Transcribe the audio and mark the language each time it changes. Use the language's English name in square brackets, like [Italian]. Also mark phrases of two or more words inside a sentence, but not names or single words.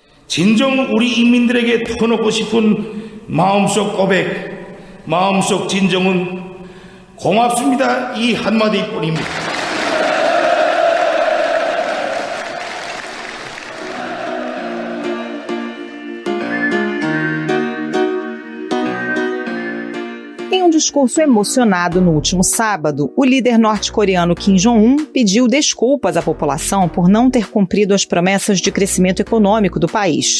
[Korean] 진정 우리 인민들에게 터놓고 싶은 마음속 고백, 마음속 진정은 고맙습니다. 이 한마디뿐입니다. [Portuguese] Em um discurso emocionado no último sábado, o líder norte-coreano Kim Jong-un pediu desculpas à população por não ter cumprido as promessas de crescimento econômico do país.